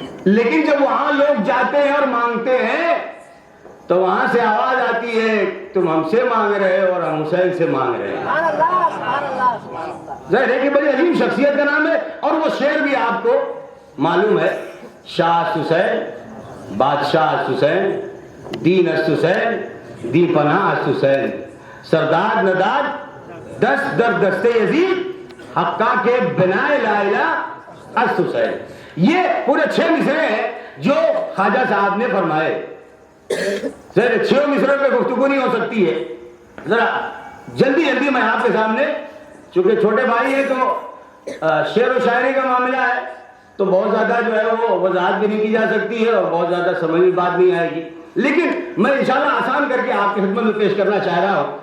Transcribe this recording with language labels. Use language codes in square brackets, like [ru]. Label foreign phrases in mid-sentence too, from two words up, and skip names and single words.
[ur] لیکن جب وہاں لوگ جاتے ہیں اور مانگتے ہیں تو وہاں سے آواز آتی ہے تم ہم سے مانگ رہے ہو اور ہم حسین سے مانگ رہے ہیں۔ ظاہر ہے کہ بڑی عظیم شخصیت کا نام ہے، اور وہ شعر بھی آپ کو معلوم ہے، [fa] شاہ حسین بادشاہ حسین دین است حسین دی پناہ است حسین سردار نداد دست در دست یزید حقا کے بنا لا الہ است حسین۔ [ur] یہ پورے 6 مصرے ہیں جو خواجہ صاحب نے فرمائے۔ ذرا 6 مصروں پہ گفتگو نہیں ہو سکتی ہے، ذرا جلدی میں آپ کے سامنے، چونکہ چھوٹے بھائی ہیں تو شعر و شاعری کا معاملہ ہے تو بہت زیادہ جو ہے وہ وضاحت بھی نہیں کی جا سکتی ہے اور بہت زیادہ سمجھ میں بات نہیں آئے گی، لیکن میں انشاءاللہ آسان کر کے آپ کی خدمت میں پیش کرنا چاہ رہا ہوں۔